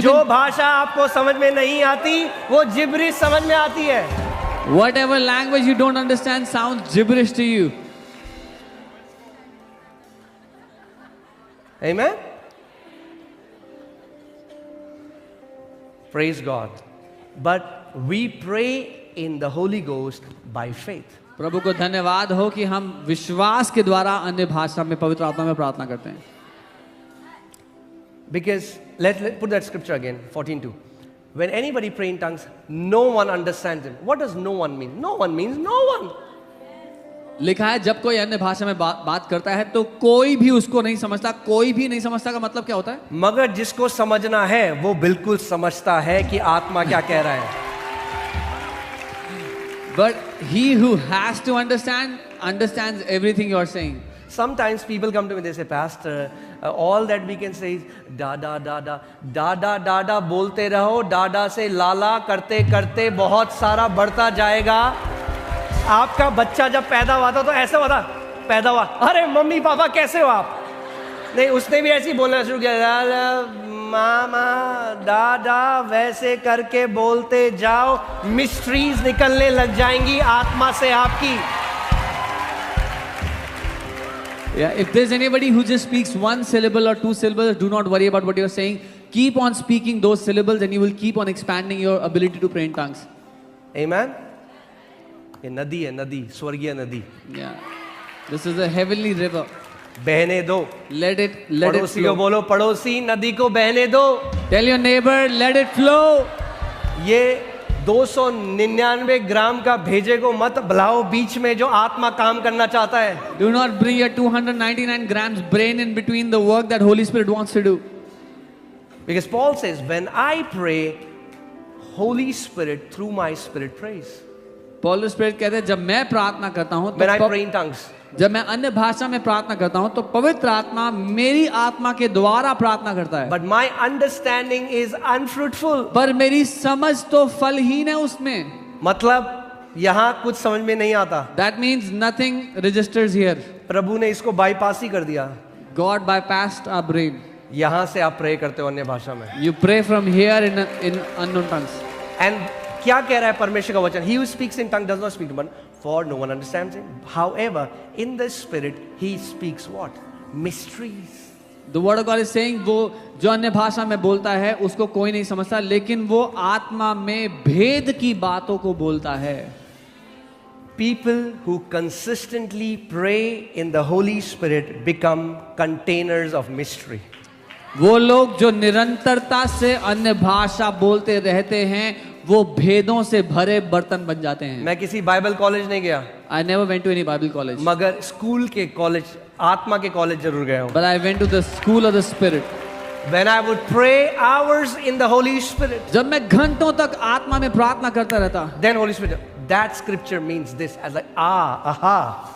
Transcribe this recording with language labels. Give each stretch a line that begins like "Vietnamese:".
Hindi: जो भाषा आपको समझ में नहीं आती वो जिब्रिश समझ में आती है।
English: Whatever language you don't understand sounds gibberish to you. Amen. Praise God. But we pray in the Holy Ghost by faith.
Hindi: प्रभु को धन्यवाद हो कि हम विश्वास के द्वारा अन्य भाषा में पवित्र आत्मा में प्रार्थना करते हैं।
English: Because let's put that scripture again, 14:2. When anybody pray in tongues, no one understands him. What does no one mean? No one means no one.
Hindi: लिखा है जब कोई अन्य भाषा में बात करता है तो कोई भी उसको नहीं समझता। कोई भी नहीं समझता का मतलब क्या होता है? मगर जिसको समझना है वो बिल्कुल समझता है कि आत्मा क्या कह रहा है।
English: But he who has to understand understands everything you are saying. Sometimes people come to me, they say, Pastor, all that we can say is dada dada dada dada
Hindi: बोलते रहो, डाडा से लाला करते करते बहुत सारा बढ़ता जाएगा। आपका बच्चा जब पैदा हुआ था तो ऐसे हुआ था, पैदा हुआ, अरे मम्मी पापा कैसे हो आप? नहीं, उसने भी ऐसे ही बोलना शुरू किया, मामा दादा, वैसे करके बोलते जाओ, मिस्ट्रीज निकलने लग जाएंगी आत्मा से आपकी।
English: Yeah, if there's anybody who just speaks one syllable or 2 syllables, do not worry about what you're saying. Keep on speaking those syllables and you will keep on expanding your ability to pray in tongues. Amen.
Hindi: ये नदी है, नदी, स्वर्गीय नदी।
English: Yeah. This is a heavenly river.
Hindi: बहने दो।
English: Let it
Hindi: पड़ोसी को
English: flow.
Hindi: बोलो, पड़ोसी नदी को बहने दो।
English: Tell your neighbor, let it flow.
Hindi: ये 299 ग्राम का भेजे को मत बुलाओ बीच में जो आत्मा काम करना चाहता है।
English: Do not bring your 299 grams brain in between the work that Holy Spirit wants to do. Because Paul says, when I pray, Holy Spirit through my spirit prays.
Hindi: Holy Spirit कहते हैं जब मैं प्रार्थना करता हूँ
English: When I pray in tongues,
Hindi: जब मैं अन्य भाषा में प्रार्थना करता हूँ तो पवित्र आत्मा मेरी आत्मा के द्वारा प्रार्थना करता है।
English: but my understanding is unfruitful.
Hindi: पर मेरी समझ तो फलहीन है उसमें। मतलब यहाँ कुछ समझ में नहीं आता।
English: That means nothing registers here.
Hindi: प्रभु ने इसको बाईपास ही कर दिया।
English: God bypassed our brain.
Hindi: यहाँ से आप प्रे करते हो अन्य भाषा में।
English: You pray from here in unknown tongues. And
Hindi: क्या कह रहा है परमेश्वर का वचन?
English: He who speaks in tongue does not speak to man. for no one understands him. However, in the Spirit, he speaks what? Mysteries. The word of God is saying
Hindi: वो जो अन्य भाषा में बोलता है उसको कोई नहीं समझता, लेकिन वो आत्मा में भेद की बातों को बोलता है.
English: People who consistently pray in the Holy Spirit become containers of mystery.
Hindi: वो लोग जो निरंतरता से अन्य भाषा बोलते रहते हैं वो भेदों से भरे बर्तन बन जाते हैं. मैं किसी बाइबल कॉलेज नहीं गया,
English: I never went to any Bible college,
Hindi: मगर स्कूल के कॉलेज, आत्मा के कॉलेज जरूर गया हूँ.
English: but I went to the school of the Spirit. When I would pray hours in the Holy Spirit,
Hindi: जब मैं घंटों तक आत्मा में प्रार्थना करता रहता,
English: then Holy Spirit, that scripture means this, as like aha.